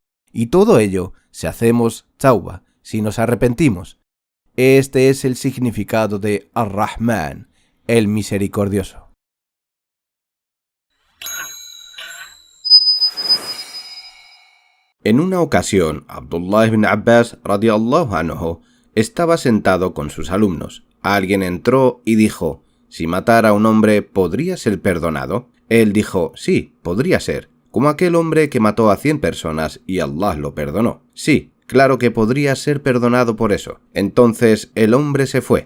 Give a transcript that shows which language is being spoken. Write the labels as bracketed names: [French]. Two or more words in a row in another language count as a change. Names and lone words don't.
[Spanish] Y todo ello si hacemos tauba, si nos arrepentimos. Este es el significado de Ar-Rahman, el misericordioso. En una ocasión, Abdullah ibn Abbas [Arabic] رضي الله عنه [Spanish] estaba sentado con sus alumnos. Alguien entró y dijo, si matara a un hombre, ¿podría ser perdonado? Él dijo, sí, podría ser, como aquel hombre que mató a 100 personas y Allah lo perdonó. Sí, claro que podría ser perdonado por eso. Entonces el hombre se fue.